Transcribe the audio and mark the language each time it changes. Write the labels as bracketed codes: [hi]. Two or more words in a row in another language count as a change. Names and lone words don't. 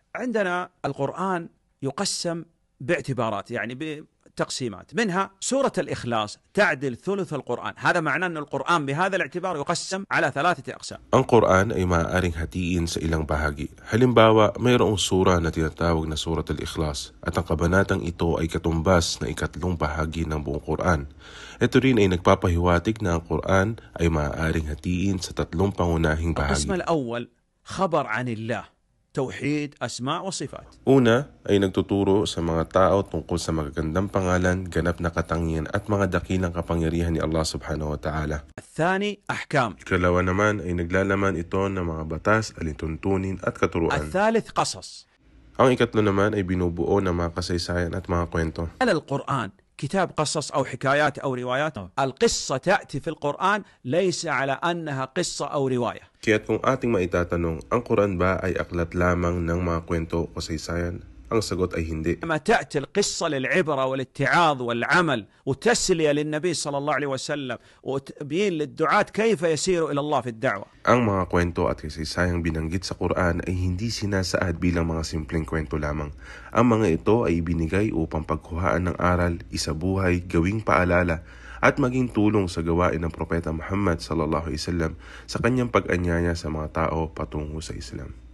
[ar] عندنا القرآن يقسم باعتبارات، يعني بتقسيمات، منها سورة الإخلاص تعدل ثلث القرآن. هذا معناه أن القرآن بهذا الاعتبار يقسم على 3 أقسام. [tl] Ang Quran ay maaaring hatiin sa ilang bahagi. Halimbawa, mayroong sura na tinatawag na Surat al-Ikhlas at ang kabanatang ito ay katumbas na ikatlong bahagi ng buong Quran. Ito rin ay nagpapahiwatig na ang Quran ay maaaring hatiin sa 3 pangunahing bahagi. [ar] القسم الأول خبر عن الله، توحيد أسماء وصفات. [tl] Una ay nagtuturo sa mga tao tungkol sa magagandang pangalan, ganap na katangian at mga dakilang kapangyarihan ni Allah [ar] سبحانه وتعالى. الثاني أحكام. [tl] Ikalawa naman ay naglalaman ito ng mga batas, alintuntunin at katuruan. [ar] الثالث قصص. [tl] Ang ikatlo naman ay binubuo ng mga kasaysayan at mga kwento. [ar] على القرآن كتاب قصص أو حكايات أو روايات، القصة تأتي في القرآن ليس على أنها قصة أو رواية. [tl] Kaya't kung ating maitatanong, ang Quran ba ay aklat lamang ng mga kwento o kasaysayan? Ang sagot ay hindi. [ar] لما تأتي القصة للعبرة والاتعاظ والعمل وتسلية للنبي صلى الله عليه وسلم وتبيين للدعاة كيف يسيروا إلى الله في الدعوة. [tl] Ang mga kwento at kasaysayang binanggit sa Quran ay hindi sinasaad bilang mga simpleng kwento lamang. Ang mga ito ay ibinigay upang pagkuhaan ng aral, isabuhay, gawing paalala, at maging tulong sa gawain ng Propeta Muhammad [ar] صلى الله عليه وسلم [tl] sa kanyang pag-anyaya sa mga tao patungo sa Islam.